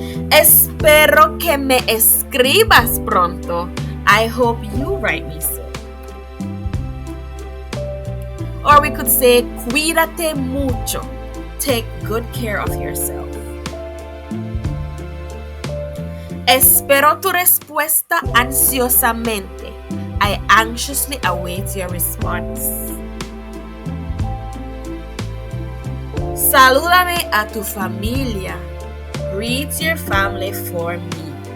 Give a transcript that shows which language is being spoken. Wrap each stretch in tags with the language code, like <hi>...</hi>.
<es>Espero que me escribas pronto.</es> <en>I hope you write me soon. Or we could say,</en> <es>cuídate mucho.</es> <en>Take good care of yourself.</en> <es>Espero tu respuesta ansiosamente.</es> <en>I anxiously await your response.</en> <es>Salúdame a tu familia.</es> <en>Greet your family for me.</en>